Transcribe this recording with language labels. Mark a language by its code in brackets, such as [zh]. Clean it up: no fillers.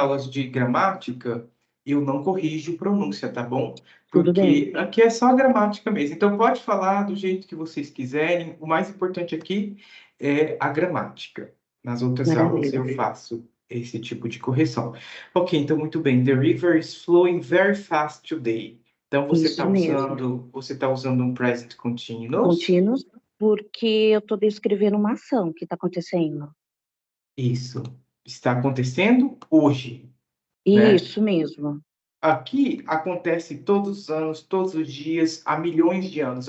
[pt] aulas de gramática, eu não corrijo pronúncia, tá bom? Tudo bem. Porque aqui é só gramática mesmo. Então, pode falar do jeito que vocês quiserem. O mais importante aqui é a gramática. Nas outras aulas Maravilha. eu faço esse tipo de correção. Ok, então muito bem. [en] The river is flowing very fast today. [pt] Então Isso mesmo. você tá usando um present continuous. Contínuos, porque eu estou descrevendo uma ação que está acontecendo. Isso. Está acontecendo hoje, né? Isso mesmo. Aqui acontece todos os anos, todos os dias, há milhões de anos.